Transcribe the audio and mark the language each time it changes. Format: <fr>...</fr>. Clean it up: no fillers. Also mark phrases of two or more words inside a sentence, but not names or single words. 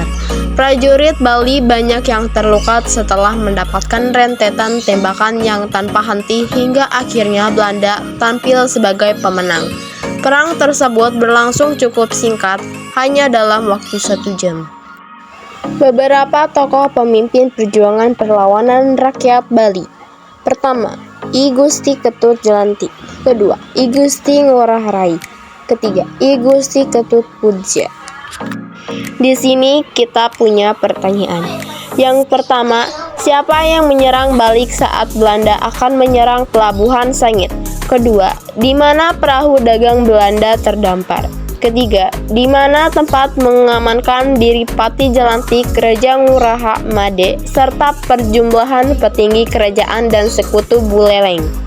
<id>Prajurit Bali banyak yang terluka setelah mendapatkan rentetan tembakan yang tanpa henti hingga akhirnya Belanda tampil sebagai pemenang. Perang tersebut berlangsung cukup singkat, hanya dalam waktu 1 jam. Beberapa tokoh pemimpin perjuangan perlawanan rakyat Bali. Pertama, I Gusti Ketut Jelantik. Kedua, I Gusti Ngurah Rai. Ketiga, I Gusti Ketut Pujja. Di sini kita punya pertanyaan. Yang pertama, siapa yang menyerang balik saat Belanda akan menyerang pelabuhan Sangit? Kedua, di mana perahu dagang Belanda terdampar? Ketiga, di mana tempat mengamankan diri Patih Jelantik, Raja Ngurah Made, serta perjumlahan petinggi kerajaan dan sekutu Buleleng?</id>